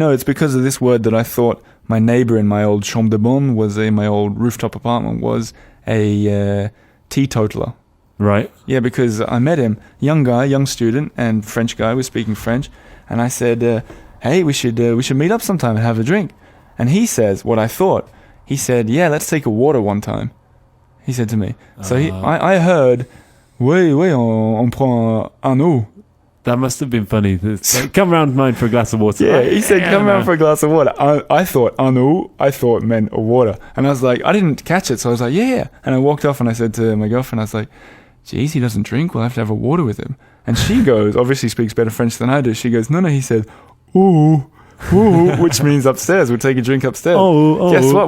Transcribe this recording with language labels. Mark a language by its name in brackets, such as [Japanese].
[English] Well, it's because of this word that I thought my neighbor in my old chambre de bonne my old rooftop apartment was a teetotaler. Right. Yeah, because I met him, young student and French guy, was speaking French, and I said, hey, we should meet up sometime and have a drink. And he says what I thought. He said, yeah, let's take a water one time. He said to me. So I heard, [French] oui, on prend un eau. [English] That must have been funny. Come round mine for a glass of water. Yeah, he said, come round for a glass of water. I thought, [French] un eau, [English] I thought meant a water. And I was like, I didn't catch it. So I was like, yeah. And I walked off and I said to my girlfriend, I was like, geez, he doesn't drink. We'll have to have a water with him. And she goes, obviously speaks better French than I do. She goes, no, he said, ooh, which means upstairs. We'll take a drink upstairs. Guess what?